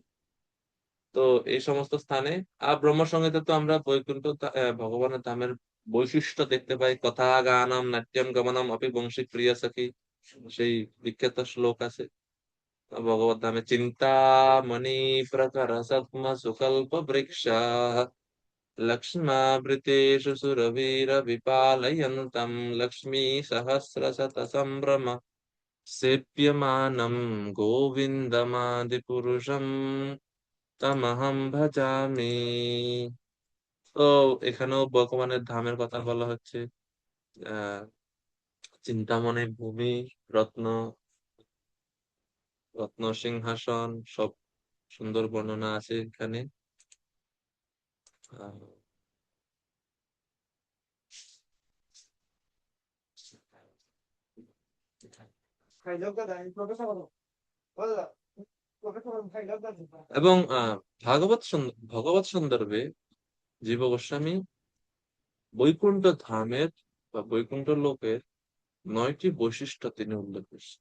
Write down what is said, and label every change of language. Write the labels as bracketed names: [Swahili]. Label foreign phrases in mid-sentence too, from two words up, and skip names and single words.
[Bangla] তো এই সমস্ত স্থানে ব্রহ্মসংহিতে তো আমরা ভগবানের ধামের বৈশিষ্ট্য দেখতে পাই। [Sanskrit] কথা গানম নাট্যম গমনম অপি বংশী প্রিয় সখী, [Bangla] সেই বিখ্যাত শ্লোক আছে ভগবত ধামে। [Sanskrit] চিন্তামণি প্রকর সদ্ম সুকল্প বৃক্ষ लक्ष्मावृतेषु सुरवीरविपालयन्तं लक्ष्मी सहस्रशत सम्भ्रम सेव्यमानं गोविन्दमादिपुरुषं तमहं भजामि। [Bangla] তো এখানেও ভগবানের ধামের কথা বলা হচ্ছে। আহ চিন্তামণি ভূমি, রত্ন রত্ন সিংহাসন, সব সুন্দর বর্ণনা আছে এখানে। আহ, এবং ভগবত সন্দর্ভে জীব গোস্বামী বৈকুণ্ঠ ধামের বা বৈকুণ্ঠ লোকের 9টি বৈশিষ্ট্য তিনি উল্লেখ করছেন।